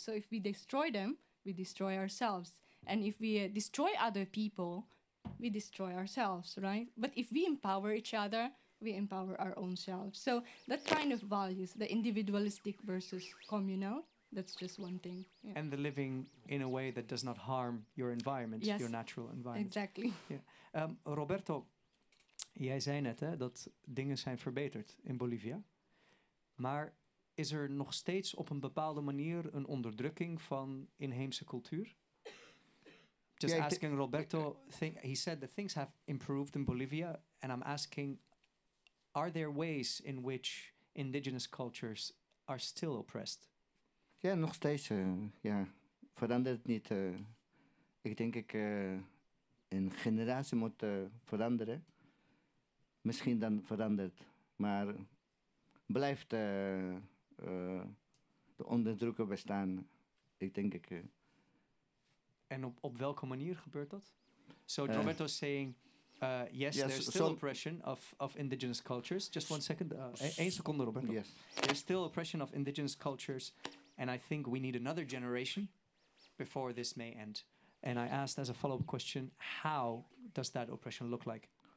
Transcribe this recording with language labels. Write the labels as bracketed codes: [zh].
[en] So if we destroy them, we destroy ourselves. And if we destroy other people, we destroy ourselves, right? But if we empower each other, we empower our own selves. So that kind of values, the individualistic versus communal, that's just one thing. Yeah. And the living in a way that does not harm your environment, Yes. your natural environment. Exactly. Yeah. [nl] Roberto, jij zei net dat dingen zijn verbeterd in Bolivia. Maar is er nog steeds op een bepaalde manier een onderdrukking van inheemse cultuur? [en] Just asking Roberto, he said that things have improved in Bolivia. And I'm asking, are there ways in which indigenous cultures are still oppressed? [nl] Ja, nog steeds. Verandert het niet. Ik denk een generatie moet veranderen. Misschien dan verandert. Maar blijft de onderdrukken bestaan. Ik denk En op welke manier gebeurt dat? [en] So Roberto is saying, yes, there's still oppression of indigenous cultures. Just 1 second. [nl] 1 seconde, Roberto. [en] Yes. There's still oppression of indigenous cultures. And I think we need another generation before this may end. And I asked as a follow-up question, how does that oppression look like?